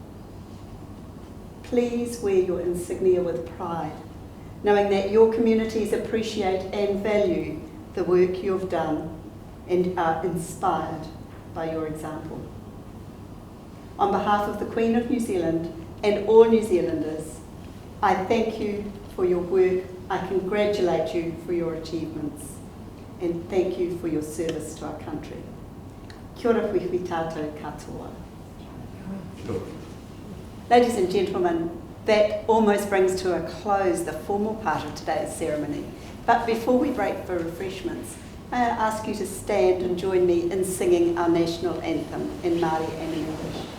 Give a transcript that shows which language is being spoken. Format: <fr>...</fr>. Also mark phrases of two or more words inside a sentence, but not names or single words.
<en>Please wear your insignia with pride, knowing that your communities appreciate and value the work you have done and are inspired by your example. On behalf of the Queen of New Zealand and all New Zealanders, I thank you for your work, I congratulate you for your achievements, and thank you for your service to our country.</en> <mi>Kia ora whiwhi tātou katoa.</mi> <en>Ladies and gentlemen, that almost brings to a close the formal part of today's ceremony. But before we break for refreshments, may I ask you to stand and join me in singing our national anthem in Māori and in English.</en>